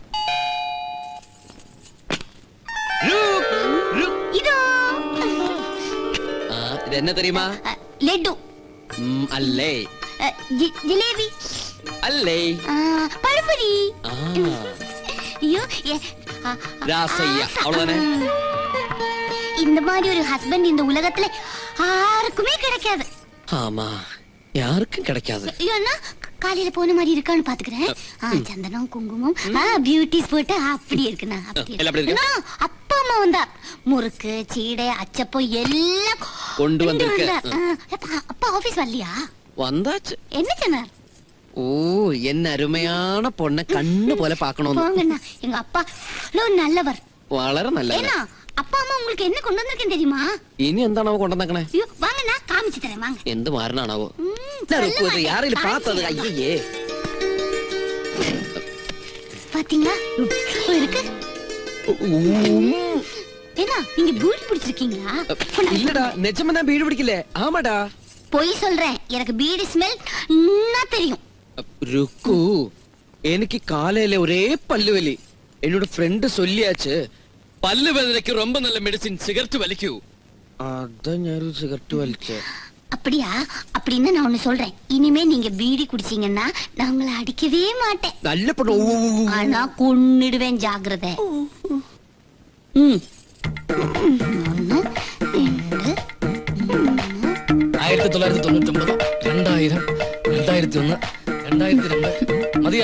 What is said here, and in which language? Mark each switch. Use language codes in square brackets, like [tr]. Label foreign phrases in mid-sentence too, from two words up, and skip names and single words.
[ml] ഇതെന്നെ തെരയുമാ? ലഡു അല്ലേ? ജിലേബി അല്ലേ? പഴംപൊരി. രാസയ്യ. അവളെ [ta] இந்த மாதிரி ஒரு ஹஸ்பண்ட் இந்த உலகத்துல யாருக்குமே கிடைக்காது. ஆமா, யாருக்கும் கிடைக்காது. ஏன்னா காலையில போன மாதிரி இருக்கான்னு பாத்துக்கிறேன். சந்தனம் குங்குமம் பியூட்டிஸ் போட்டு அப்படி இருக்குண்ணா. அப்பா அம்மா வந்தா முறுக்கு சீடை அச்சப்பம் எல்லாம் கொண்டு வந்திருக்கு. அப்பா ஆபீஸ் வரலையா? வந்தாச்சு. என்ன சொன்னார்? ஓ, என்ன அருமையான பொண்ணை கண்ணு போல பாக்கணும். எங்க அப்பா நல்லவர். [ml] വളരെ നല്ലവർ. [ta] அப்பா அம்மா உங்களுக்கு என்ன கொண்டு வந்திருக்கேன் தெரியுமா? [ml] ഇനി എന്താണോ കൊണ്ടുവന്നേക്കണേ? [ta] வாங்க, நான் காமிச்சு தரேன். வாங்க. [ml] എന്ത് മാറണാണാവോ? [ta] யாரையில பார்த்தது? ஐயே, பாத்தீங்களா இருக்கு. என்ன நீங்க பீடி பிடிச்சிருக்கீங்களா? இல்லடா, நிஜமா நான் பீடி பிடிக்கல. ஆமாடா, பொய் சொல்றேன். எனக்கு பீடி ஸ்மெல் நல்லா தெரியும். ருக்கு, [ml] എനിക്ക് കാലയിലെ ഒരേ പല്ലുവലി. എന്നോട് ഫ്രണ്ട് சொல்லியாச்சு, പല്ല് വേദനയ്ക്ക് [ta] ரொம்ப நல்ல மெடிசின் சிகரெட் [ml] വലിക്കൂ. അതാ ഞാൻ സിഗരറ്റ് വലിച്ചേ. [ta] அப்படியா? அப்படின்னா நான் ஒன்னு சொல்றேன். இனிமே நீங்க பீடி குடிச்சீங்கன்னா நான் உங்களை அடிக்கவே மாட்டேன். நல்ல பொண்ணு. ஆனா கொன்னிடுவேன், ஜாக்கிரதை. [ml] 1999, 2000, 2001, 2002 മതിയാ.